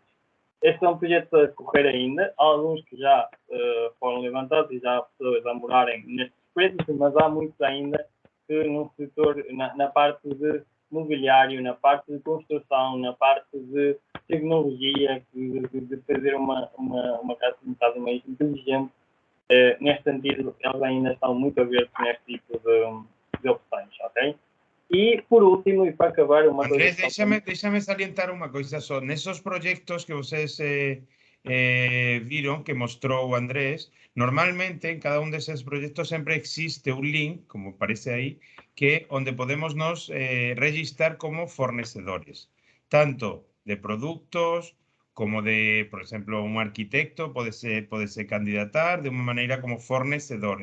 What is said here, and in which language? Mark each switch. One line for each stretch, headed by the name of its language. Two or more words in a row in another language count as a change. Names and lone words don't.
Portuguese: Este é um projeto a correr ainda, há alguns que já foram levantados e já há pessoas a morarem nestes prédios, mas há muitos ainda que no setor, na parte de mobiliário, na parte de construção, na parte de tecnologia, de fazer uma casa um bocado mais inteligente. Neste sentido, eles ainda estão muito abertos neste tipo de opções, ok? E, por último, e para acabar, uma Andrés, coisa...
Galician: déxame salientar unha coisa só. Nesos proxectos que vocês viron, que mostrou Andrés, normalmente en cada un deses proxectos sempre existe un link, como parece aí, que onde podemos nos registrar como fornecedores, tanto de produtos como de, por exemplo, un arquitecto podese candidatar de unha maneira como fornecedor.